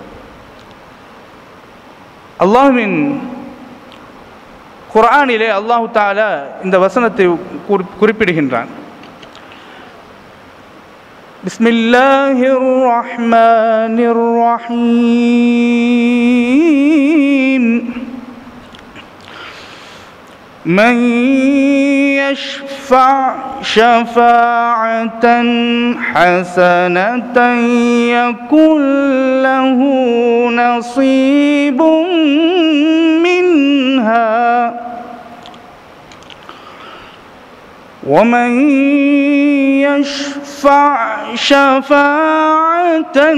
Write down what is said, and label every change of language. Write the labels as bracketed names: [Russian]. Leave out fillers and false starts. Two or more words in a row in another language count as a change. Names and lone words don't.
[Tamil] அல்லாஹ்வின் குர்ஆனிலே [Arabic] الله تعالى [Tamil] இந்த வசனத்தை குறிப்பிடுகின்றான். [Arabic] بسم الله الرحمن الرحيم. من يشفع شفاعة حسنة يكن له نصيب منها ومن يشفع شفاعة